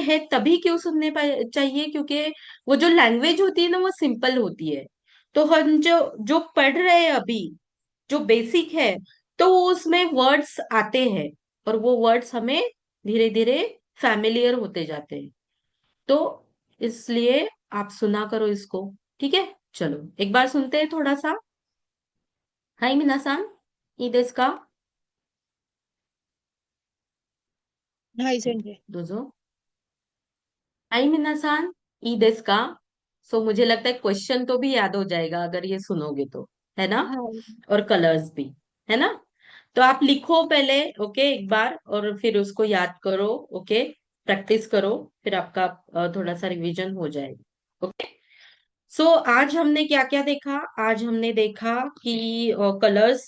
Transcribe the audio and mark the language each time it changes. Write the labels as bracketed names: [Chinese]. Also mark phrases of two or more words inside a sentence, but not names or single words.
[Hindi] है तभी क्यों सुनने चाहिए क्योंकि वो जो लैंग्वेज होती है ना वो सिंपल होती है तो हम जो जो पढ़ रहे हैं अभी जो बेसिक है तो उसमें वर्ड्स आते हैं और वो वर्ड्स हमें धीरे धीरे फैमिलियर होते जाते हैं तो इसलिए आप सुना करो इसको ठीक है चलो एक बार सुनते हैं थोड़ा सा [Japanese] はい 皆さん いいですか हाय सेंटर どうぞ はい 皆さん いい です か [Hindi] सो मुझे लगता है क्वेश्चन तो भी याद हो जाएगा अगर ये सुनोगे तो है ना और कलर्स भी है ना तो आप लिखो पहले ओके एक बार और फिर उसको याद करो ओके प्रैक्टिस करो फिर आपका थोड़ा सा रिवीजन हो जाएगा [English] okay so [Hindi] आज हमने क्या क्या देखा आज हमने देखा कि कलर्स